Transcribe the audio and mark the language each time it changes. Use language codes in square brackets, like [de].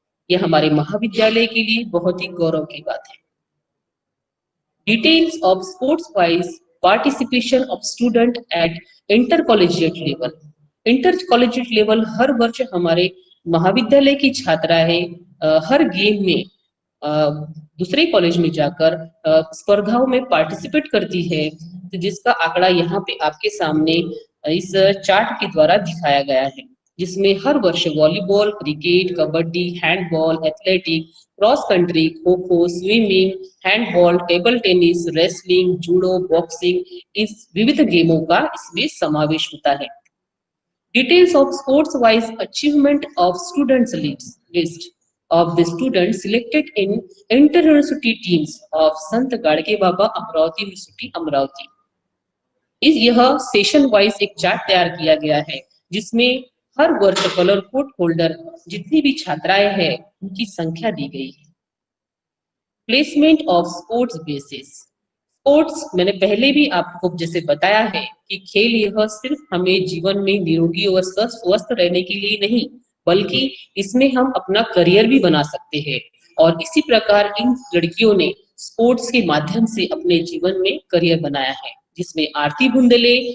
[hi] यह हमारे महाविद्यालय के लिए बहुत ही गौरव की बात है। [en] Details of sports wise participation of student at intercollegiate level. Intercollegiate level [hi] हर वर्ष हमारे महाविद्यालय की छात्राएं हर गेम में दूसरे कॉलेज में जाकर स्पर्धाओं में पार्टिसिपेट करती है, तो जिसका आंकड़ा यहाँ पे आपके सामने इस चार्ट के द्वारा दिखाया गया है, जिसमें हर वर्ष volleyball, cricket, kabaddi, handball, athletic, cross country, kho kho, swimming, handball, table tennis, wrestling, judo, boxing, इस विविध गेमों का इसमें समावेश होता है। [en] Details of sports wise achievement of students list of the students selected in inter-university teams of Sant Gadge Baba Amravati university Amravati. [hi] इस यह सेशन वाइज एक चार्ट तैयार किया गया है जिसमें हर वर्ष कलर कोड होल्डर जितनी भी छात्राएं हैं उनकी संख्या दी गई है। [en] Placement of sports basis. [hi] Sports मैंने पहले भी आपको जैसे बताया है कि खेल यह सिर्फ हमें जीवन में निरोगी और स्वस्थ रहने के लिए नहीं बल्कि इसमें हम अपना करियर भी बना सकते हैं और इसी प्रकार इन लड़कियों ने स्पोर्ट्स के माध्यम से अपने जीवन में करियर बनाया है जिसमें आरती बुंदेले